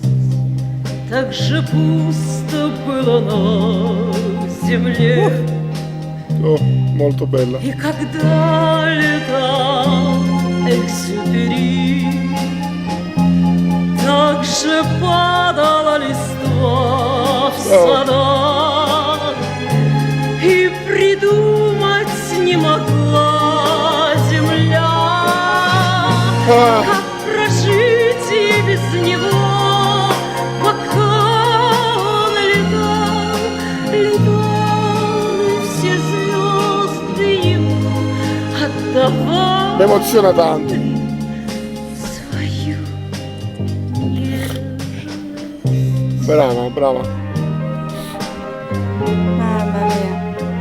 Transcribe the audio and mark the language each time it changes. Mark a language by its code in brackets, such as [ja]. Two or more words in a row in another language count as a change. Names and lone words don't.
[ru] Так же пусто было на земле. [it] Oh, molto bella. [ru] И когда летал Экзюпери, так же падала листва в садах, и придумать не могла земля, как прожить и без него, пока он летал, и все звезды ему отдавали. [it] Mi emoziona tanto. [ru] Свою нежность. [it] Brava. Mamma mia.